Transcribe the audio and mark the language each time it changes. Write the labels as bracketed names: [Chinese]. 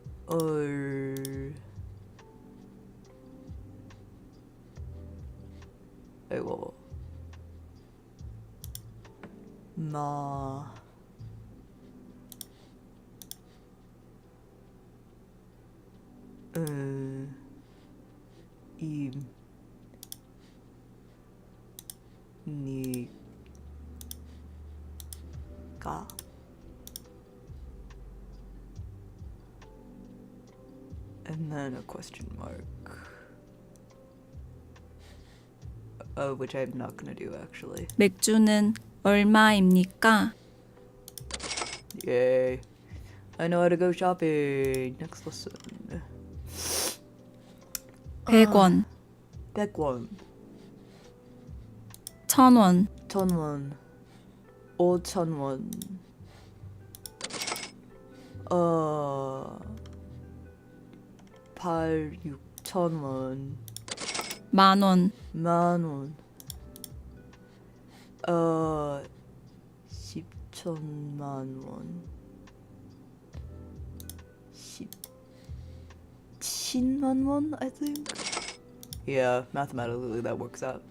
[Korean] 이거 입니까? [English] And then a question mark. Which I'm not gonna do actually. [Korean] 맥주는 얼마입니까? [English] Yay. I know how to go shopping. Next lesson. [Korean] 100원, 100원, 1000원, 1000원, 5000원. 6천원, 만원, 만원, 10천만원, 10만원, [English] I think. Yeah, mathematically that works out.